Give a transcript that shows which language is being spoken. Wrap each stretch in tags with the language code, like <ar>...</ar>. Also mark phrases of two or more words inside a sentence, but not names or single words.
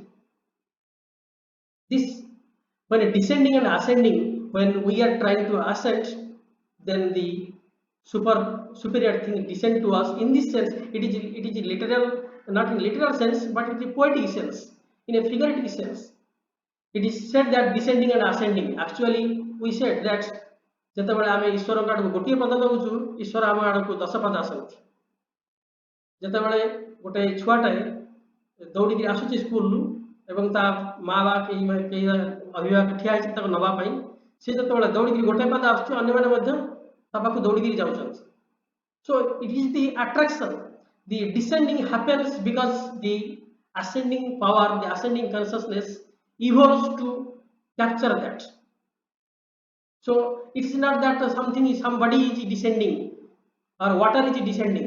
<en>This, when descending and ascending, when we are trying to ascend, then the superior thing descend to us. In this sense, it is literal, not in literal sense, but in a poetic sense, in a figurative sense. It is said that descending and ascending. Actually, we said that</en> <or>ଯେତେବେଳେ ଆମେ ଈଶ୍ୱରଙ୍କ ଆଡ଼କୁ ଗୋଟିଏ ପଦ ଦେଉଛୁ, ଈଶ୍ୱର ଆମ ଆଡ଼କୁ 10 ପଦ ଆସନ୍ତି। ଯେତେବେଳେ ଗୋଟେ ଛୁଆଟାଏ ଦୌଡ଼ିକି ଆସୁଛି ସ୍କୁଲରୁ ଏବଂ ତା ମା ବା କେହି ଅଭିଭାବକ ଠିଆ ହେଇଛି ତାକୁ ନେବା ପାଇଁ, ସେ ଯେତେବେଳେ ଦୌଡ଼ିକି ଗୋଟେ ପାଦ ଆସୁଛି, ଅନ୍ୟମାନେ ମଧ୍ୟ ତା ପାଖକୁ ଦୌଡ଼ିକି ଯାଉଛନ୍ତି।</or> <en>So it is the attraction. The descending happens because the ascending power, the ascending consciousness evolves to capture that. So it is not that somebody is descending or water is descending.</en>